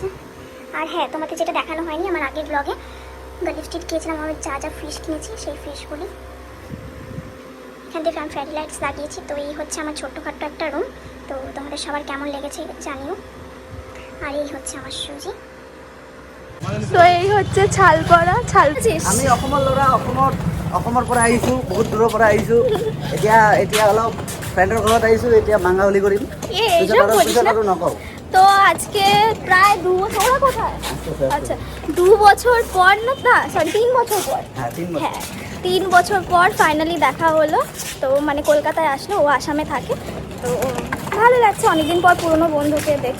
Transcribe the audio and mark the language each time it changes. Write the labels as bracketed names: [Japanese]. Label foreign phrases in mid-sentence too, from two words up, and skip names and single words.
[Bangla] আর হ্যাঁ, তোমাকে যেটা দেখানো হয়নি আমার আগের ব্লগে, গলি স্ট্রিট গিয়েছিলাম, আমি যা যা ফিশ কিনেছি সেই ফিশগুলি। এখান থেকে আমি [English] fairy lights [Bangla] লাগিয়েছি। তো এই হচ্ছে আমার ছোট্টখাট্ট একটা রুম। তো তোমাদের সবার কেমন লেগেছে জানিও। আর এই হচ্ছে আমার সুজি। তো এই হচ্ছে ছালপৰা [Assamese] আমি অসমৰ ল'ৰা, অসমৰ পৰা আহিছোঁ, বহুত দূৰৰ পৰা আহিছোঁ। এতিয়া অলপ ফ্ৰেণ্ডৰ ঘৰত আহিছোঁ, এতিয়া মাংগাৱলী কৰিম। পিছত আৰু নকওঁ। [Bangla] তো আজকে প্রায় 2 বছর। ওরা কোথায়? আচ্ছা, 2 বছর পর না সরি 3 বছর পর। হ্যাঁ, 3 বছর। হ্যাঁ, 3 বছর পর ফাইনালি দেখা হলো। তো কলকাতায় আসলো, ও আসামে থাকে। তো ভালো লাগছে অনেকদিন পর পুরনো বন্ধুকে দেখে।